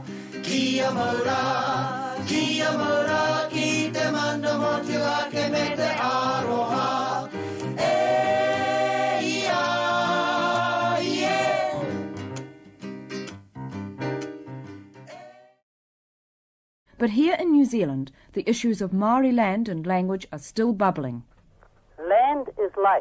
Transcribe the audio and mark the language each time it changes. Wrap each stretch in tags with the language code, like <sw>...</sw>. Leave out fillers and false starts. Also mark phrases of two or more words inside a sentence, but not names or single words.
<mi>Kia mara, ki te mana motu ake me te aroha.</mi> <en>But here in New Zealand, the issues of Māori land and language are still bubbling. Land is life.</en>